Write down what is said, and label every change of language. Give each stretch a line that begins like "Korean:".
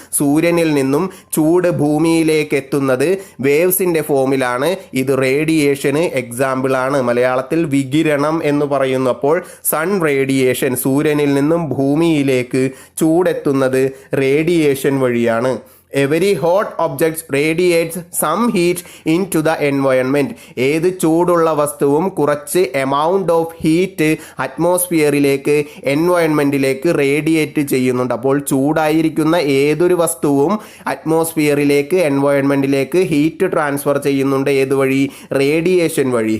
Malayalam: സൂര്യനിൽ നിന്നും ചൂട് ഭൂമിയിലേക്ക് എത്തുന്നത് വേവ്സിന്റെ ഫോമിലാണ്. ഇത് റേഡിയേഷന് എക്സാമ്പിൾ ആണ്. മലയാളത്തിൽ വികിരണം എന്ന് പറയുന്നു. അപ്പോൾ സൺ റേഡിയേഷൻ, സൂര്യനിൽ നിന്നും ഭൂമിയിലേക്ക് ചൂടെത്തുന്നത് റേഡിയേഷൻ വഴിയാണ്.
English: A very hot object radiates some heat into the environment.
Malayalam: ഏത് ചൂടുള്ള വസ്തുവും കുറച്ച്
English: amount of heat
Malayalam: അറ്റ്മോസ്ഫിയറിലേക്ക് എൻവയോൺമെൻറ്റിലേക്ക് റേഡിയേറ്റ് ചെയ്യുന്നുണ്ട്. അപ്പോൾ ചൂടായിരിക്കുന്ന ഏതൊരു വസ്തുവും അറ്റ്മോസ്ഫിയറിലേക്ക് എൻവയോൺമെൻറ്റിലേക്ക് ഹീറ്റ് ട്രാൻസ്ഫർ ചെയ്യുന്നുണ്ട്. ഏതുവഴി? റേഡിയേഷൻ വഴി.